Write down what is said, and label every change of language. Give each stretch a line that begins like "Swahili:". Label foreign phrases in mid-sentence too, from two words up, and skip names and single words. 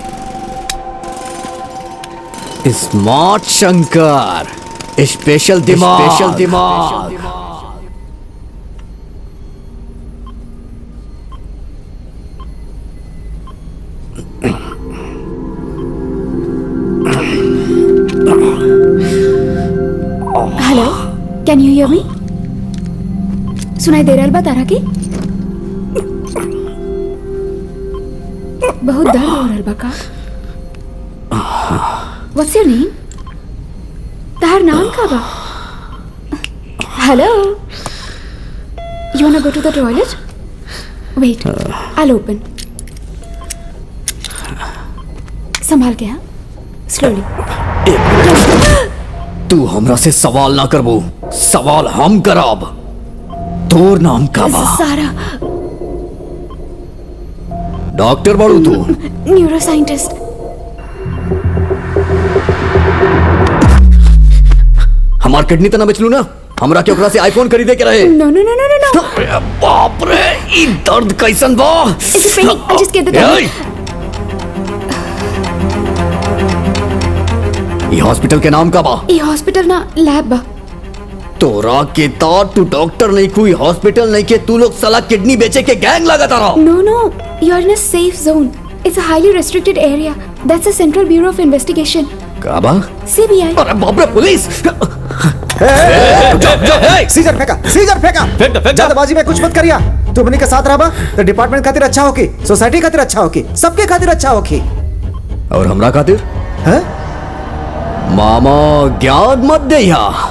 Bhojpuri: स्मार्ट शंकर, स्पेशल दिमाग, स्पेशल दिमाग।
English: हेलो, Can you hear me?
Bhojpuri: सुनाई दे रहा है तारा की? बहुत दर्द हो रहा है का?
English: What's your name?
Bhojpuri: तार नाम का बा?
English: Hello? You wanna go to the toilet? Wait, I'll open.
Bhojpuri: संभाल के, हाँ?
English: Slowly.
Bhojpuri: तू हमरा से सवाल ना करबो, सवाल हम करब। तोर नाम का बा? सारा। डॉक्टर बाड़ू तू? न्यूरोसाइंटिस्ट। हमार किडनी तना बेचलू ना, हमरा के ओकरा से आईफोन खरीदे के रहे।
English: No, no, no, no, no, no.
Bhojpuri: अरे बाप रे, ई दर्द कैसन बा?
English: It's paining. I just get the tablet.
Bhojpuri: ये हॉस्पिटल के नाम का बा? ये हॉस्पिटल ना लैब बा। तोरा के ता तू डॉक्टर नहीं, कोई हॉस्पिटल नहीं के, तू लोग साला किडनी बेचे के गैंग लगाता रहो।
English: No, no. You are in a safe zone. It's a highly restricted area. That's the Central Bureau of Investigation.
Bhojpuri: का बा?
English: CBI.
Bhojpuri: अरे बाप रे, पुलिस! सीजर फेंका, सीजर फेंका। जल्दबाजी में कुछ मत करिया। तू अपने के साथ रहा तो डिपार्टमेंट खातिर अच्छा होकी, सोसाइटी खातिर अच्छा होकी, सबके खातिर अच्छा होकी। और हमरा खातिर? हैं? मामा ज्ञान मत दे यहाँ।